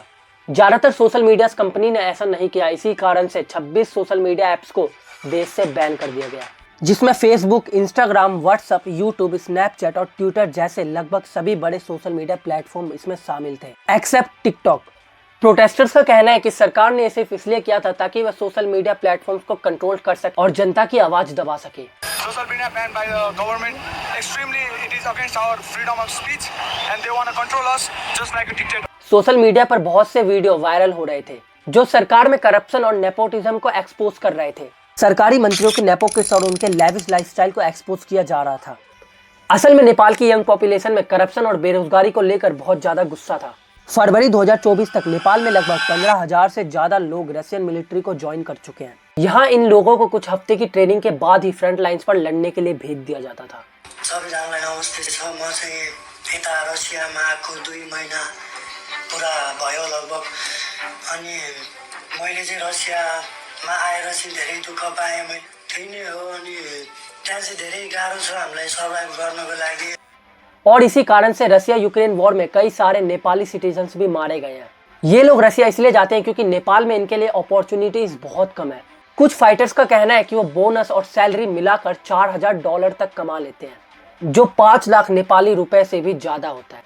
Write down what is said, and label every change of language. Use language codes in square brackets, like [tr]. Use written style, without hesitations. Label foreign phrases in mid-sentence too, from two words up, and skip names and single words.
[hi] ज्यादातर [en] social media [hi] कंपनी ने ऐसा नहीं किया। इसी कारण से 26 [en] social media apps [hi] को देश से बैन कर दिया गया, जिसमें फेसबुक, इंस्टाग्राम, व्हाट्सएप, यूट्यूब, स्नैपचैट और ट्विटर जैसे लगभग सभी बड़े [en] social media platform [hi] इसमें शामिल थे, एक्सेप्ट टिकटॉक। प्रोटेस्टर्स का कहना है कि सरकार ने सिर्फ इसलिए किया था ताकि वह [en] social media platforms [hi] को कंट्रोल कर सके और जनता की आवाज दबा सके। [en] Social media banned by the government. Extremely, it is against our freedom of speech, and they want to control us just like a dictator. social media [hi] पर बहुत से वीडियो वायरल हो रहे थे जो सरकार में करप्शन और नेपोटिज्म को एक्सपोज कर रहे थे। सरकारी मंत्रियों के नेपोकिस और उनके [en] lavish lifestyle [hi] को एक्सपोज किया जा रहा था। असल में नेपाल की [en] young population [hi] में करप्शन और बेरोजगारी को लेकर बहुत ज्यादा गुस्सा था। फरवरी 2024 तक नेपाल में लगभग 15,000 से ज्यादा लोग [en] Russian military [hi] को ज्वाइन कर चुके हैं। यहाँ इन लोगों को कुछ हफ्ते की ट्रेनिंग के बाद ही [en] front lines [hi] पर लड़ने के लिए भेज दिया जाता था। [ne] पुरा भयो लगभग, अनि मैले चाहिँ रसियामा आएर चाहिँ धेरै दुःख पाएँ। मैले त्यही नै हो, अनि त्यहाँ चाहिँ धेरै गाह्रो छ हामीलाई सर्भाइभ गर्नको लागि। [hi] और इसी कारण से रसिया यूक्रेन वॉर में कई सारे नेपाली सिटीजन्स भी मारे गए हैं। ये लोग रसिया इसलिए जाते हैं क्योंकि नेपाल में इनके लिए अपॉर्चुनिटीज बहुत कम है। कुछ फाइटर्स का कहना है कि वो बोनस और सैलरी मिलाकर $4000 तक कमा लेते हैं, जो 5 लाख नेपाली रुपए से भी ज्यादा होता है।